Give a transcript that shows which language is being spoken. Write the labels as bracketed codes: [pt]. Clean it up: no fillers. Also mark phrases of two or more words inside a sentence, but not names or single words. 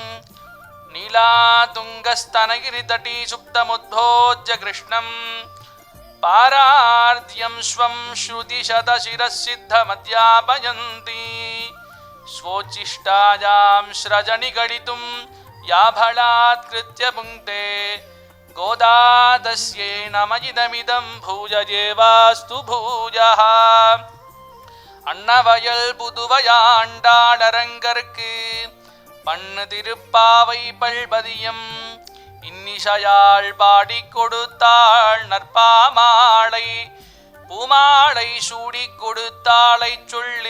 [sa] नीलातुङ्गस्तनगिरितटी सुप्तमुद्भोज्य कृष्णं पारार्ध्यं स्वं श्रुतिशतशिरःसिद्धमध्यापयन्ति स्वोच्छिष्टायां स्रजनिगडितुं या फलात्कृत्य पुङ्क्ते गोदा तस्यै नमः भूयजेवास्तु भूयः [ta] அன்னவயல் புதுவையாண்டாளரங்கற்கு பண்ணு திருப்பாவை பல்பதியம் இன்னிசையாள் பாடிக் கொடுத்தாள் நற்பாமாலை பூமாலை சூடிக் கொடுத்தாளை சொல்லு